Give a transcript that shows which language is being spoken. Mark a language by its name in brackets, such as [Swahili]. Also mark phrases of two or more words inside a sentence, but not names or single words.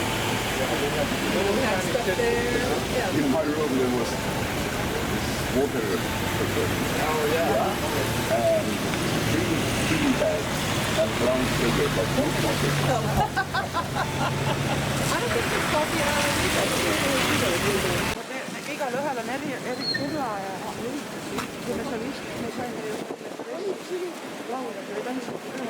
[English] We had stuff there. Yeah. In my room there was this water filter. Oh yeah. And 3 tea bags and brown sugar, but no coffee. I don't think there's coffee in Ireland either. [Estonian] Igalühel on eri küla ja üritus. Kui me seal istusime, saime ju laulda või tantsida.